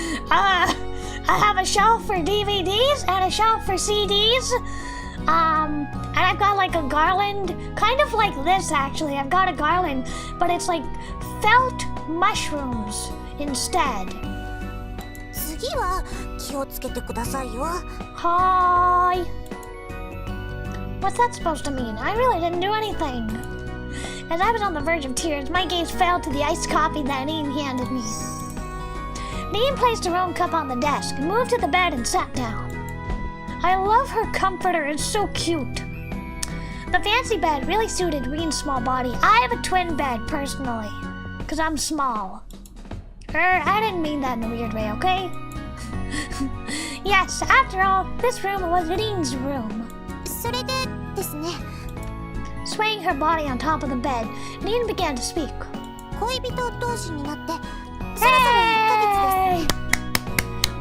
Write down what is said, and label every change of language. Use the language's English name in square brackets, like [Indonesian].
[English] I have a shelf for DVDs and a shelf for CDs. And I've got like a garland, kind of like this actually. I've got a garland, but it's like felt mushrooms instead. [Japanese] 次は気をつけてくださいよ。 [English] Hi. What's that supposed to mean? I really didn't do anything. As I was on the verge of tears, my gaze fell to the iced coffee that Anin handed me. Anin placed her own cup on the desk and moved to the bed and sat down. I love her comforter, it's so cute. The fancy bed really suited Reen's small body. I have a twin bed, personally, because I'm small. I didn't mean that in a weird way, okay? Yes, after all, this room was Reen's room. [Japanese] それでですね。 [English] Swaying her body on top of the bed, Reen began to speak. [Japanese] 恋人同士になってそろそろ1ヶ月です。